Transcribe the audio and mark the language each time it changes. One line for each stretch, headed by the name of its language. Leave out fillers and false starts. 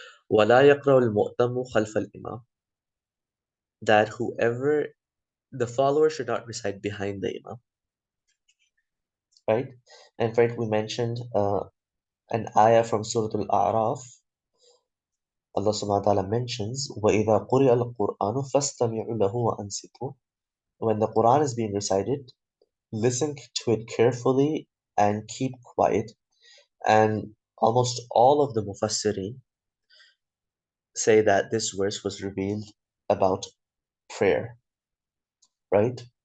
Arabic: وَلَا يَقْرَأُ الْمُؤْتَمُ خَلْفَ الْإِمَامِ.
English: That whoever, the follower should not recite behind the Imam, right? In fact, we mentioned an ayah from Surah Al-A'raf. Allah subhanahu wa ta'ala mentions,
Arabic: وَإِذَا قُرِئَ الْقُرْآنُ فَاسْتَمِعُوا لَهُ وَأَنصِتُوا.
English: When the Quran is being recited, listen to it carefully and keep quiet. And almost all of the Mufassirin say that this verse was revealed about prayer, right?